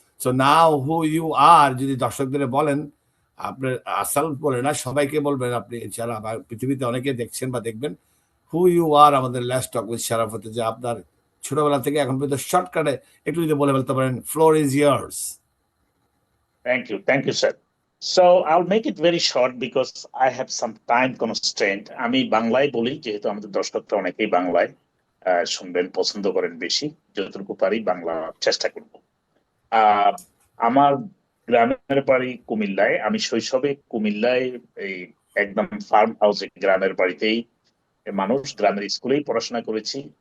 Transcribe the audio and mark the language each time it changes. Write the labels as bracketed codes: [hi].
[en] so now who you are, [bn] যদি দর্শকদের বলেন, আপনার আসাল বলে না, সবাইকে বলবেন আপনি, এছাড়া পৃথিবীতে অনেকে দেখছেন বা দেখবেন, [en] Who you are. [bn] আমাদের [en] last talk with [bn] শরাফতে, যে আপনার ছোটবেলা থেকে এখন পর্যন্ত শর্টকাটে একটু যদি বলে ফেলতে পারেন। [en] Floor is yours. Thank you, sir. So I'll make it very short because I have some time constraint. [bn] আমি বাংলায় বলি, যেহেতু আমাদের দর্শকরা অনেকেই বাংলায় শুনবেন, পছন্দ করেন বেশি। যতটুকু পারি বাংলা চেষ্টা করব। আমার গ্রামের বাড়ি কুমিল্লায়। আমি শৈশবে কুমিল্লায় এই একদম ফার্ম হাউসে, গ্রামের বাড়িতেই মানুষ, গ্রামের স্কুলেই পড়াশোনা করেছি।